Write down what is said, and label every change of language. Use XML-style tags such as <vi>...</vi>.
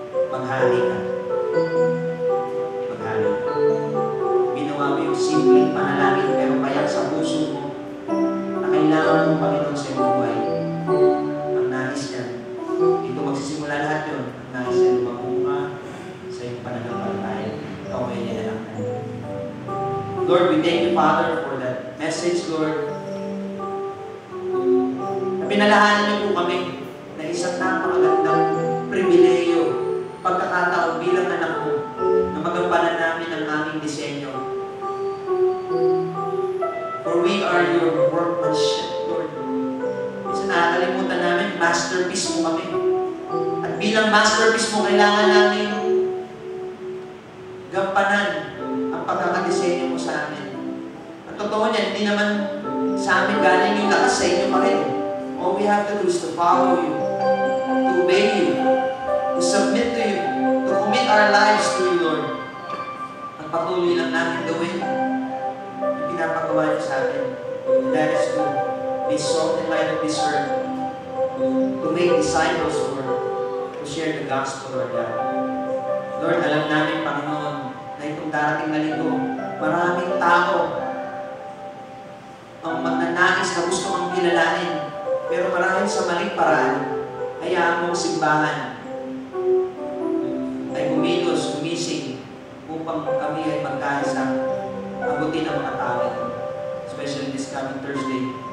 <tl>maghari ka. Maghari ka. Ginawa mo yung simpleng panalangin pero payak sa puso mo na kailangan mo, Panginoon, sa iyong buhay. Ang nais niya, dito magsisimula lahat yun. Ang nais niya, lumabong ka sa iyong pananampalataya. Ikaw ay nilalaktan.</tl> <en>Lord, we thank you, Father, for that message, Lord.</en> <tl>Pinalahanan niyo po kami na isang napakagandang pribileyo, pagkakataon bilang anak mo, na magampanan namin ang aming disenyo.</tl> <en>For we are your workmanship, Lord.</en> <tl>Minsan nakakalimutan namin, masterpiece mo kami. At bilang masterpiece mo, kailangan namin gampanan ang pagkakadisenyo mo sa amin. At totoo niyan, hindi naman sa amin galing yung lakas, sa inyo pa rin.</tl> <en>All we have to do is to follow you, to obey you, to submit to you, to commit our lives to you, Lord.</en> <tl>At patuloy lang namin gawin yung pinapagawa niyo sa atin.</tl> <en>And that is to be salt and light of this earth, to make disciples, Lord, to share the gospel, Lord God.</en> <tl>Lord, alam namin, Panginoon, na itong darating na linggo, maraming tao ang magnanais na gusto kang kilalanin. Pero marahil sa maling paraan, hayaan mong simbahan ay kumilos, gumising, upang kami ay magkaisa, abutin ang mga tao.</tl> <en>Especially this coming Thursday.</en>